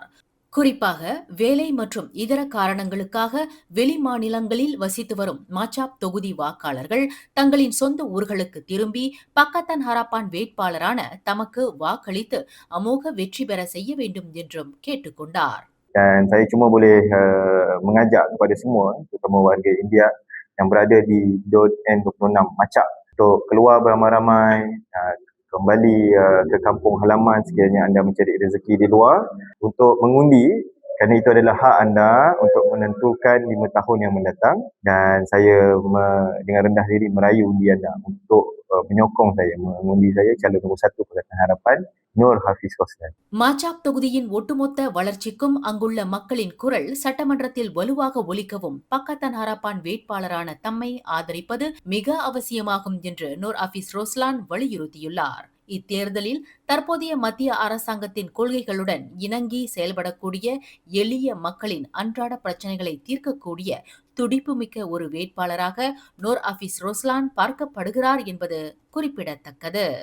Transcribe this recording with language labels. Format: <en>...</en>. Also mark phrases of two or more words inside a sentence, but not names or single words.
<ta>குறிப்பாக வேலை மற்றும் இதர காரணங்களுக்காக வெளி மாநிலங்களில் வசித்து வரும் மாச்சாப் தொகுதி வாக்காளர்கள் தங்களின் சொந்த ஊர்களுக்கு திரும்பி பாக்கத்தான் ஹராப்பான் வேட்பாளரான தமக்கு வாக்களித்து அமோக வெற்றி பெற செய்ய வேண்டும் என்றும் கேட்டுக்கொண்டார்.</ta> <ms>Dan saya cuma boleh mengajak kepada semua, terutama warga India yang berada di DOT N26 Macak untuk keluar beramai-ramai, kembali ke kampung halaman sekiranya anda mencari rezeki di luar untuk mengundi, kerana itu adalah hak anda untuk menentukan 5 tahun yang mendatang, dan saya dengan rendah diri merayu undi anda untuk menyokong saya, mengundi saya calon nombor 1 Pakatan Harapan நூர் ஹாஃபிஸ் ரோஸ்லான்.</ms> <ta>மாச்சாப் தொகுதியின் ஒட்டுமொத்த வளர்ச்சிக்கும் அங்குள்ள மக்களின் குரல் சட்டமன்றத்தில் வலுவாக ஒலிக்கவும் பாக்கத்தான் ஹராப்பான் வேட்பாளரான தம்மை ஆதரிப்பது மிக அவசியமாகும் என்று நூர் ஹாஃபிஸ் ரோஸ்லான் வலியுறுத்தியுள்ளார். இத்தேர்தலில் தற்போதைய மத்திய அரசாங்கத்தின் கொள்கைகளுடன் இணங்கி செயல்படக்கூடிய எளிய மக்களின் அன்றாட பிரச்சனைகளை தீர்க்கக்கூடிய துடிப்புமிக்க ஒரு வேட்பாளராக நூர் ஹாஃபிஸ் ரோஸ்லான் பார்க்கப்படுகிறார் என்பது குறிப்பிடத்தக்கது.</ta>